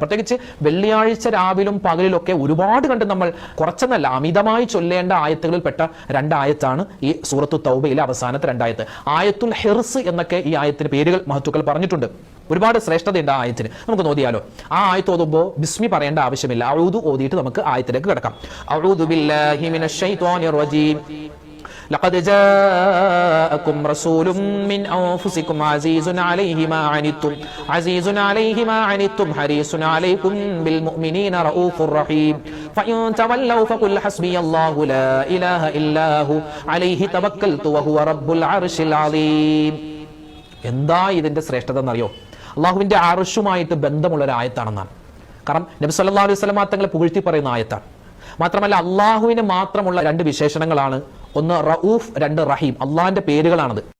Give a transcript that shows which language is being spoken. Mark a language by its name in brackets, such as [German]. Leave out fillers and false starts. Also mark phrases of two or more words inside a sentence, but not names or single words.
[Malayalam] പ്രത്യേകിച്ച് വെള്ളിയാഴ്ച രാവിലും പകലിലൊക്കെ ഒരുപാട് കണ്ട് നമ്മൾ കുറച്ചെന്നല്ല അമിതമായി ചൊല്ലേണ്ട ആയത്തുകൾ പെട്ട 2 ആയത്താണ് ഈ സൂറത്തു തൗബയിലെ അവസാനത്തെ 2 ആയത്ത്. [Arabic] آية الحرز [Malayalam] എന്നൊക്കെ ഈ ആയത്തിന് പേരുകൾ മഹത്തുക്കൾ പറഞ്ഞിട്ടുണ്ട്. ഒരുപാട് ശ്രേഷ്ഠതയുണ്ട് ആ ആയത്തിന്. നമുക്ക് നോക്കിയാലോ. ആ ആയത്ത് ഓതുമ്പോൾ ബിസ്മി പറയേണ്ട ആവശ്യമില്ല. അഊദു ഓതിയിട്ട് നമുക്ക് ആയത്തിലേക്ക് കിടക്കാം. [Arabic] أعوذ بالله من الشيطان الرجيم. لقد جاءكم رسول من أنفسكم عزيز عليه ما عنتم حريص عليكم بالمؤمنين رؤوف رحيم فإن تولوا فقل حسبي الله لا إله إلا هو عليه توكلت وهو رب العرش العظيم. [Malayalam] എന്താ ഇതിന്റെ ശ്രേഷ്ഠത എന്നറിയോ? അള്ളാഹുവിന്റെ അർശുമായിട്ട് ബന്ധമുള്ള ഒരു ആയത്താണെന്നാണ്. കാരണം നബി [Arabic] صلى الله عليه وسلم [Malayalam] തങ്ങളെ പുകഴ്ത്തി പറയുന്ന ആയത്താണ്. മാത്രമല്ല അള്ളാഹുവിന് മാത്രമുള്ള 2 വിശേഷണങ്ങളാണ്. ഒന്ന് റഊഫ്, 2 റഹീം. അള്ളാഹിന്റെ പേരുകളാണത്.